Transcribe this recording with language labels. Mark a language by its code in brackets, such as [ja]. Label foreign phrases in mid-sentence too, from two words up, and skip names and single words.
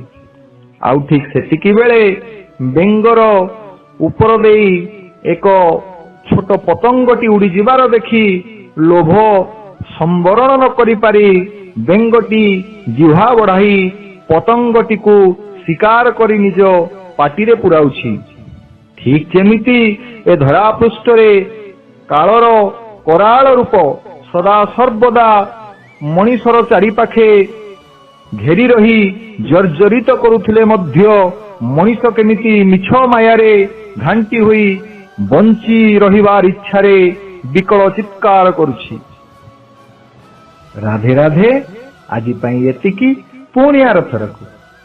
[or] ଆଉ ଠିକ ସେତିକି ବେଳେ ବେଙ୍ଗର ଉପର ଦେଇ ଏକ ଛୋଟ ପତଙ୍ଗଟି ଉଡ଼ି ଯିବାର ଦେଖି ଲୋଭ ସମ୍ବରଣ ନ କରି ପାରି ବେଙ୍ଗଟି ଜିହ୍ୱା ବଢ଼ାଇ ପତଙ୍ଗଟିକୁ ଶିକାର କରି ନିଜ ପାଟିରେ ପୁରାଉଛି। ଠିକ ଯେମିତି ଏ ଧରା ପୃଷ୍ଠରେ କାଳର କରାଳ ରୂପ ସଦା ସର୍ବଦା ମଣିଷର ଚାରିପାଖେ ଘେରି ରହି ଜର୍ଜରିତ କରୁଥିଲେ ମଧ୍ୟ ମଣିଷ କେମିତି ମିଛ ମାୟାରେ ଘାଣ୍ଟି ହୋଇ ବଞ୍ଚି ରହିବାର ଇଚ୍ଛାରେ ବିକଳ ଚିତ୍କାର କରୁଛି। ରାଧେ ରାଧେ। ଆଜି ପାଇଁ ଏତିକି, ପୁଣି ଆର ଥରକୁ।